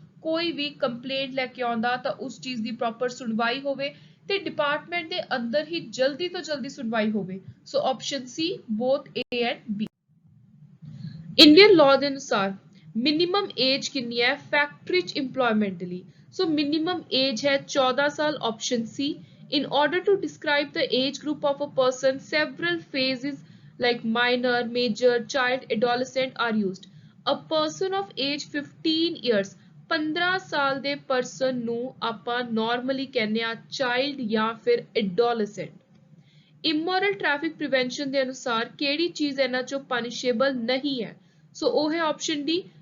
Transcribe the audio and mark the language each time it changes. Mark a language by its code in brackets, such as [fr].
[pa] ਕੋਈ ਵੀ ਕੰਪਲੇਂਟ ਲੈ ਕੇ ਆਉਂਦਾ ਤਾਂ ਉਸ ਚੀਜ਼ ਦੀ ਪ੍ਰੋਪਰ ਸੁਣਵਾਈ ਹੋਵੇ ਤੇ ਡਿਪਾਰਟਮੈਂਟ ਦੇ ਅੰਦਰ ਹੀ ਜਲਦੀ ਤੋਂ ਜਲਦੀ ਸੁਣਵਾਈ ਹੋਵੇ। ਸੋ option ਸੀ both A and B. Indian law ਦੇ ਅਨੁਸਾਰ ਮਿਨੀਮਮ ਏਜ ਕਿੰਨੀ ਹੈ ਫੈਕਟਰੀ ਚ ਇੰਪਲੋਇਮੈਂਟ ਲਈ? ਸੋ ਮਿਨੀਮਮ ਏਜ ਹੈ 14 ਸਾਲ, option ਸੀ। [en] In order to describe the age group of a person, several phases like minor, major, child, adolescent are used. A person of age 15 years, [pa] 15 ਸਾਲ ਦੇ person ਨੂੰ ਆਪਾਂ normally ਕਹਿੰਦੇ ਆ child ਜਾਂ ਫਿਰ adolescent। ਇਮੋਰਲ ਟ੍ਰੈਫਿਕ ਪ੍ਰੀਵੈਂਸ਼ਨ ਦੇ ਅਨੁਸਾਰ ਕਿਹੜੀ ਚੀਜ਼ ਇਹਨਾਂ ਚੋਂ ਪਨਿਸ਼ੇਬਲ ਨਹੀਂ ਹੈ? ਸੋ ਉਹ ਹੈ ਆਪਸ਼ਨ ਡੀ